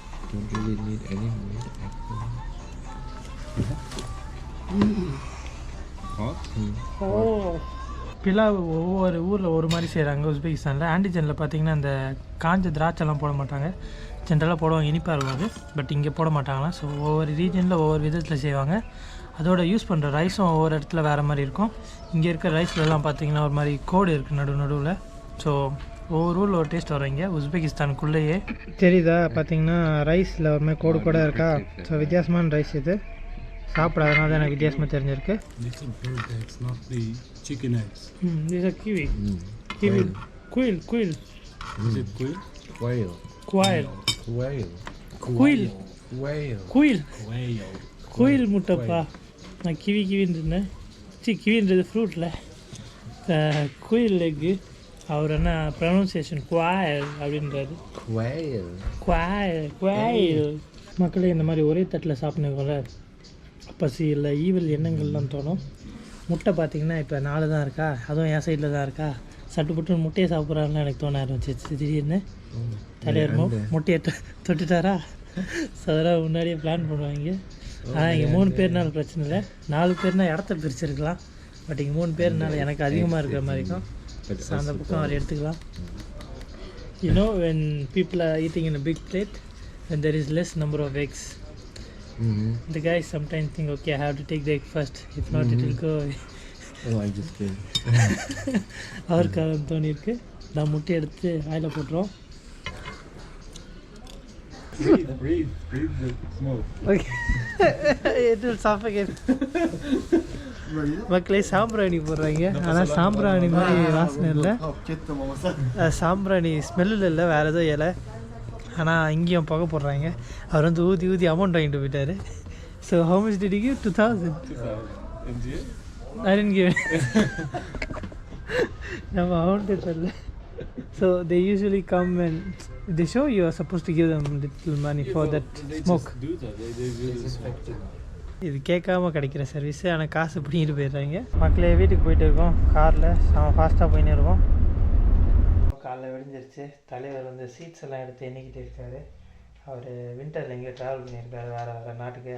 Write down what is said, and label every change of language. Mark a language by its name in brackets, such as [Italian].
[English] Don't really need any meat actually. [Tamil] ஓ, பிலாவ் ஒவ்வொரு ஊரில் ஒரு மாதிரி செய்கிறாங்க. உஸ்பெகிஸ்தானில் ஆண்டிஜனில் பார்த்தீங்கன்னா இந்த காஞ்ச திராட்சைலாம் போட மாட்டாங்க. ஜென்ரலாக போடுவாங்க, இனிப்பாக இருக்கும் அது. பட் இங்கே போட மாட்டாங்களாம். ஸோ ஒவ்வொரு ரீஜனில் ஒவ்வொரு விதத்தில் செய்வாங்க. அதோட யூஸ் பண்ணுற ரைஸும் ஒவ்வொரு இடத்துல வேறு மாதிரி இருக்கும். இங்கே இருக்கிற ரைஸ்லலாம் பார்த்தீங்கன்னா ஒரு மாதிரி கோடு இருக்குது நடுவில். ஸோ ஒவ்வொரு ஊரில் ஒரு டேஸ்ட் வரும். இங்கே உஸ்பெகிஸ்தானுக்குள்ளேயே தெரியுதா பார்த்தீங்கன்னா ரைஸில் ஒரு மாதிரி கோடு கூட இருக்கா. ஸோ வித்தியாசமான ரைஸ் இது. சாப்பிடாதனால தான் எனக்கு வித்தியாசமாக தெரிஞ்சிருக்கு. [English] These are bird eggs, not the chicken eggs. These are kiwi. Kiwi. Quail. Is it quail? Quail. Quail. Quail. Quail. Quail. Quail. Quail. [Tamil] குயில் முட்டைப்பா. நான் கிவின்னு இருந்தேன். கிவின்றது ஃப்ரூட்டில். குயில் எக்கு. அவர் என்ன ப்ரொனன்சியேஷன் குவாயில் அப்படின்றாரு. [English] Quail. [Tamil] குவாயில். மக்களே இந்த மாதிரி ஒரே தட்டில் சாப்பிட்ணுக்கோல பசி இல்லை ஈவில் எண்ணங்கள்லாம் தோணும். முட்டை பார்த்திங்கன்னா இப்போ 4 தான் இருக்கா, அதுவும் என் சைடில் தான் இருக்கா. சட்டு புட்டு முட்டையை சாப்பிட்றாருன்னு எனக்கு தோண ஆரம்பிச்சிச்சு திடீர்னு. தலைவர் முட்டையை தொட்டுட்டாரா. ஸோ அதெல்லாம் முன்னாடியே பிளான் பண்ணுவாங்க. ஆனால் இங்கே 3 பேர்னால பிரச்சனை இல்லை. 4 பேர்னால் இடத்த பிரிச்சிருக்கலாம். பட் இங்கே 3 பேர்னால எனக்கு அதிகமாக இருக்கிற மாதிரி இருக்கும். ஸோ அந்த பக்கம் அவர் எடுத்துக்கலாம். [English] You know when people are eating in a big plate and there is less number of eggs, the guys sometimes think, okay, I have to take the egg first, if not it will go away. Oh, I just did. [Tamil] அவருக்கு தோணி இருக்கு. நான் முட்டை எடுத்து oil போட்டுருவோம். [English] Breathe the smoke. Okay. It will suffocate. [Tamil] மக்களே சாம்பிராணி போடுறாங்க. ஆனால் சாம்பிராணி மாதிரி வாசனை இல்லை. சாம்பிராணி ஸ்மெல்லில் இல்லை, வேறு ஏதோ இலை. ஆனால் இங்கேயும் புகை போடுறாங்க. அவர் வந்து ஊதி அமௌண்ட் வாங்கிட்டு போயிட்டார். So [English] how much did you give? 2000. I didn't give. [Tamil] நம்ம அமௌண்ட்டே தரல. [English] So they usually come and they show you are supposed to give them little money for that smoke. Do that. They really [Tamil] இது கேட்காம கிடைக்கிற service, ஆனால் காசு பிடிங்கிட்டு போயிடுறாங்க. மக்களே வீட்டுக்கு போயிட்டு இருக்கோம் காரில், நம்ம ஃபாஸ்ட்டாக போயின்னு இருக்கோம். காலைல விடிஞ்சிருச்சு. தலைவர் வந்து சீட்ஸ் எல்லாம் எடுத்து எண்ணிக்கிட்டு இருக்காரு. அவர் வின்டரில் எங்கேயோ ட்ராவல் பண்ணியிருக்காரு வேறு நாட்டுக்கு.